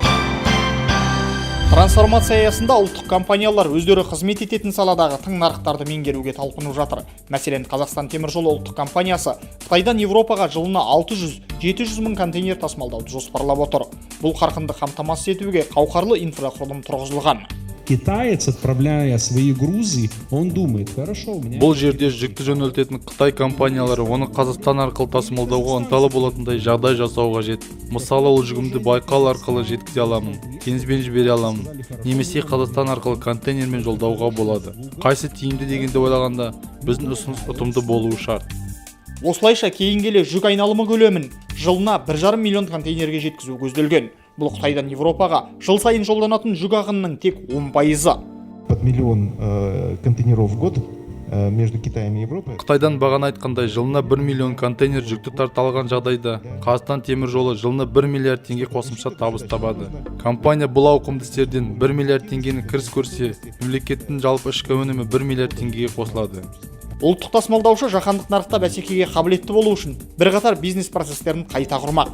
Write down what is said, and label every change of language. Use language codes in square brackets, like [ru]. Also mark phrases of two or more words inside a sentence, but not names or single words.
[kk] Трансформация аясында ұлттық компаниялар өздері қызмет ететін саладағы тың нарықтарды меңгеруге талпынып жатыр. Мәселен, Қазақстан теміржолы ұлттық компаниясы Қытайдан Европаға жылына 600-700 мың контейнер тасымалдауды жоспарлап отыр. Бұл қарқынды қамтамасыз етуге қауқарлы инфрақұрылым тұрғызылған. [ru] Китаец, отправляя свои грузы, он думает, хорошо, у меня... [kk] Бұл жерде жүкті жөнелтетін Қытай компаниялары оны Қазақстан арқылы тасымалдауға ынталы болатындай жағдай жасау қажет. Мысалы, ол жүгімді Байқал арқылы жеткізе аламын, теңізбен жібере аламын, немесе Қазақстан арқылы контейнермен жолдауға болады. Қайсы тиімді дегенде ойлағанда, біздің ұсыныс ұтымды болуы шарт. Осылайша кейін келе жүк айналымы көлемін жылына 1,5 миллион контейнерге жеткізу көзделген. Бұл Қытайдан Европаға жыл сайын жолданатын жүк ағынының тек 10%. [ru] Под миллион контейнеров в год между Китаем и Европой. [kk] Қытайдан бағана айтқандай жылына 1 миллион контейнер жүкті тарта алған жағдайда Қазақстан теміржолы жылына 1 миллиард теңге қосымша табыс табады. Компания бұл ауқымды істерден 1 миллиард теңгені кіріс көрсе, мемлекеттің жалпы ішкі өнімі 1 миллиард теңгеге қосылады. Ұлттық тасымалдаушы жаһандық нарықта бәсекеге қабілетті болу үшін бірқатар бизнес процестерін қайта құрмақ.